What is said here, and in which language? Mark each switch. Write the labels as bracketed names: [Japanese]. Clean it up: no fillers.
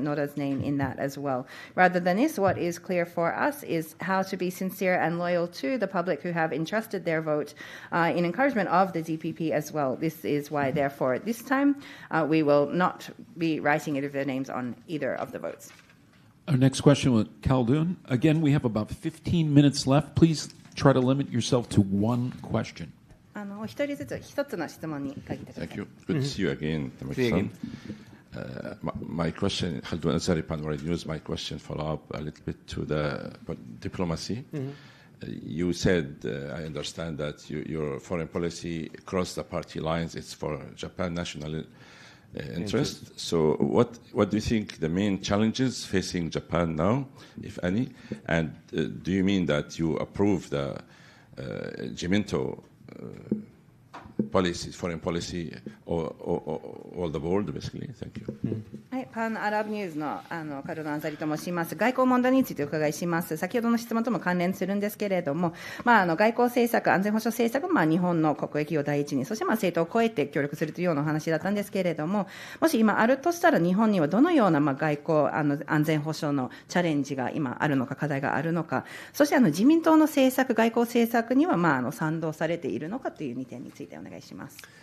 [English] Noda's name in that as well. Rather than this, what is clear for us is how to be sincere and loyal to the public who have entrusted their vote in encouragement of the DPP as well. This is why, therefore, this time we will not be writing either of their names on either of the votes. Our next question with Khaldun. Again, we have about 15 minutes left. Please try to limit yourself to one question. [Japanese] 一人ずつ一つの質問に限ってください。 [English] Thank you. Good to see you again, Tamaki-san. My question, Khaldun Azari, Panorama News, my question follow up a little bit to the diplomacy. You said, I understand that your foreign policy across the party lines, it's for Japan national interest. So what do you think the main challenges facing Japan now, if any? And do you mean that you approve the Jiminto policy, foreign policy, all the board, basically? Thank you. [Japanese] はい、パンアラブニューズのカルロ・アンザリと申します。外交問題についてお伺いします。先ほどの質問とも関連するんですけれども、外交政策、安全保障政策も日本の国益を第一に、そして政党を超えて協力するというようなお話だったんですけれども、もし今あるとしたら日本にはどのような外交安全保障のチャレンジが今あるのか、課題があるのか、そして自民党の政策、外交政策には賛同されているのかという2点についてお願いします。